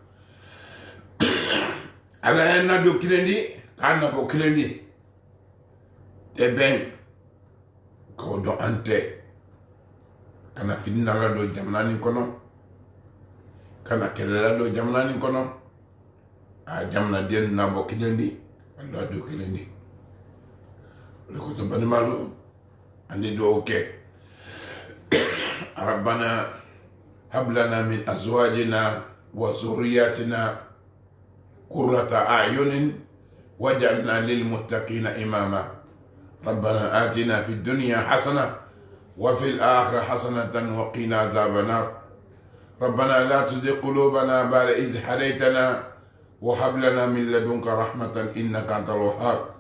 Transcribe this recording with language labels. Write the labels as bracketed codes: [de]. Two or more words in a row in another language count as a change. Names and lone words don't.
[bm] ala ye nado kelen di k'a nabɔ kelen di tɛ bɛn k'o dɔn an tɛ kana fitina la don jamana nin kɔnɔ kana kɛlɛ la don jamana nin kɔnɔ a jamanaden nabɔ kelen di a nado kelen di o de kosɔn balimalu an de duwawu kɛ [ar] ربنا هب لنا من أزواجنا وذرياتنا قرة أعين واجعلنا للمتقين إماما ربنا آتنا في الدنيا حسنة وفي الآخرة حسنة وقنا عذاب النار ربنا لا تزغ قلوبنا بعد إذ هديتنا وهب لنا من لدنك رحمة إنك أنت الوهاب